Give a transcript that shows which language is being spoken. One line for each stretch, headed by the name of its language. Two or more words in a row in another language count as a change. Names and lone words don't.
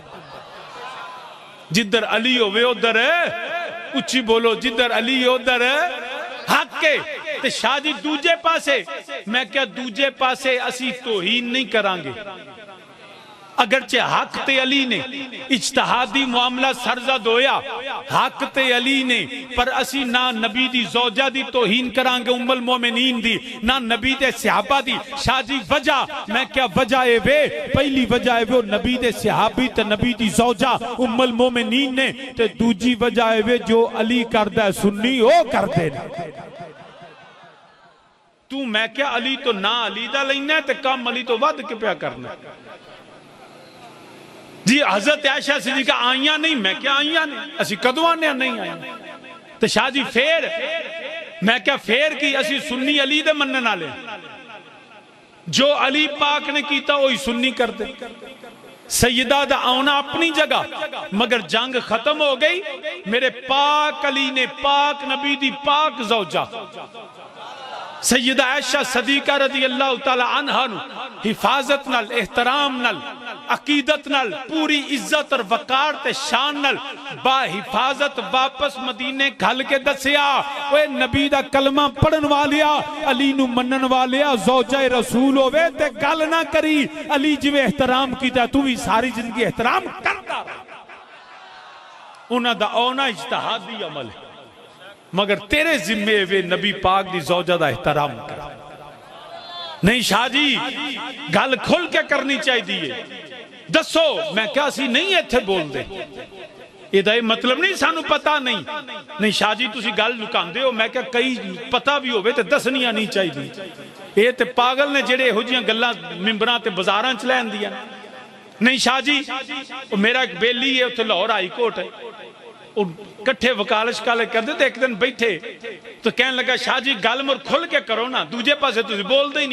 Punjabi: جدر علی ہوئے ادھر اچھی بولو جدر علی ادھر حق کے تے شاہ جی دوجے پاسے میں کہا دوجے پاسے اسی توہین نہیں کرانگے اگرچہ حق تے علی نے اجتہادی معاملہ سرزد ہویا حق تے علی نے پر اسی نہ نبی دی زوجہ دی توہین کرانگے ام المومنین دی نہ نبی دے صحابہ دی شاہ جی وجہ میں کیا وجہ اے وے پہلی وجہ اے وے نبی دے صحابی تے نبی دی زوجہ ام المومنین نے تے دوجی وجہ اے وے جو علی کردہ سنی ہو کردے تو میں کیا علی تو نہ علی دا لینا ہے تے کم علی تو ود کے پیا کرنا ہے جی حضرت عائشہ صدیقہ آئیاں نہیں میں کیا آئیاں نہیں اسی کدوانے نہیں آئیاں تو شاہ جی پھر میں کیا پھر کی اسی سنی علی دے مننا لے جو علی پاک نے کیتا وہی سنی کرتے سیدہ دا آنا اپنی جگہ مگر جنگ ختم ہو گئی میرے پاک علی نے پاک نبی دی پاک زوجہ سیدہ عائشہ صدیقہ
Arabic: رضی اللہ تعالی عنہ
Punjabi: حفاظت نال احترام نال عقیدت نال پوری عزت اور وقار تے شان نال با حفاظت واپس مدینے گھل کے دسیا اوے نبی دا کلمہ پڑھن والیا علی نو منن والیا زوجہ رسول ہوئے تے گل نہ کری علی جو احترام کیتا تو بھی ساری زندگی احترام کرتا انہاں دا اونا اجتہادی عمل ہے مگر تیرے ذمے وے نبی پاک دی زوجہ دا احترام کر نہیں شاہ جی گل کھل کے کرنی چاہی دیئے دسو میں کیا سی نہیں ایتھے بول دے ਇਹਦਾ ਇਹ ਮਤਲਬ ਨਹੀਂ ਸਾਨੂੰ ਪਤਾ ਨਹੀਂ ਸ਼ਾਹ ਜੀ ਤੁਸੀਂ ਗੱਲ ਲੁਕਾਉਂਦੇ ਹੋ। ਮੈਂ ਕਿਹਾ ਕਈ ਪਤਾ ਵੀ ਹੋਵੇ ਤੇ ਦੱਸਣੀਆਂ ਨਹੀਂ ਚਾਹੀਦੀ। ਇਹ ਤੇ ਪਾਗਲ ਨੇ ਜਿਹੜੇ ਇਹੋ ਜਿਹੀਆਂ ਗੱਲਾਂ ਮਿੰਬਰਾਂ ਤੇ ਬਾਜ਼ਾਰਾਂ 'ਚ ਲੈਂਦੀਆਂ। ਨਹੀਂ ਸ਼ਾਹ ਜੀ, ਉਹ ਮੇਰਾ ਇੱਕ ਬੇਲੀ ਹੈ ਉੱਥੇ ਲਾਹੌਰ ਹਾਈ ਕੋਰਟ ਹੈ, ਉਹ ਇਕੱਠੇ ਵਕਾਲਤ ਕਾਲੇ ਕਰਦੇ ਤੇ ਇੱਕ ਦਿਨ ਬੈਠੇ تو ਕਹਿਣ ਲੱਗਾ ਸ਼ਾਹ ਜੀ ਗੱਲ ਮੁਰ ਖੁੱਲ ਕੇ ਕਰੋ ਨਾ, ਦੂਜੇ ਪਾਸੇ ਤੁਸੀਂ ਬੋਲਦੇ ਹੀ ਨਹੀਂ।